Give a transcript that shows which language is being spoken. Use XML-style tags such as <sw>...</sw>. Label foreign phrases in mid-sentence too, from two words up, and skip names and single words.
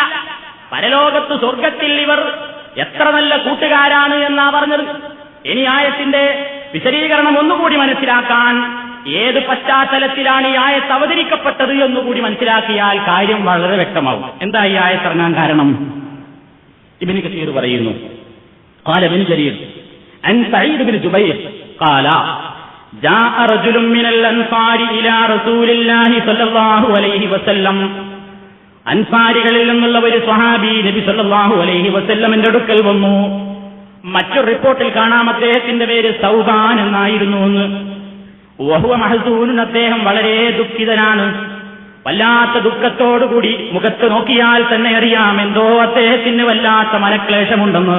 <ml>പരലോകത്ത് സ്വർഗത്തിൽ ഇവർ എത്ര നല്ല കൂട്ടുകാരാണ് എന്നാ പറഞ്ഞത്. ഇനി ആയത്തിന്റെ വിശദീകരണം ഒന്നുകൂടി മനസ്സിലാക്കാൻ, ഏത് പശ്ചാത്തലത്തിലാണ് ഈ ആയത്ത് അവതരിക്കപ്പെട്ടത് എന്നുകൂടി മനസ്സിലാക്കിയാൽ കാര്യം വളരെ വ്യക്തമാവും. എന്താ ഈ ആയത്തിറങ്ങാൻ കാരണം? ഇബ്നു കസീർ പറയുന്നു,</ml> <ar>قال ابن جرير عن سعيد بن جبير قال جاء رجل من الأنصار إلى رسول الله صلى الله عليه وسلم.</ar> <ml>അൻസാരികളിൽ നിന്നുള്ള ഒരു സ്വഹാബി</ml> <ar>النبي صلى الله عليه وسلم</ar> <ml>അടുക്കൽ വന്നു. മറ്റൊരു റിപ്പോർട്ടിൽ കാണാം അദ്ദേഹത്തിന്റെ പേര് സൗബാൻ എന്നായിരുന്നു എന്ന്.</ml> <ar>وهو محزون,</ar> <ml>അദ്ദേഹം വളരെ ദുഃഖിതനാണ്. വല്ലാത്ത ദുഃഖത്തോടുകൂടി മുഖത്ത് നോക്കിയാൽ തന്നെ അറിയാം എന്തോ അദ്ദേഹത്തിന് വല്ലാത്ത മനക്ലേശമുണ്ടെന്ന്.</ml>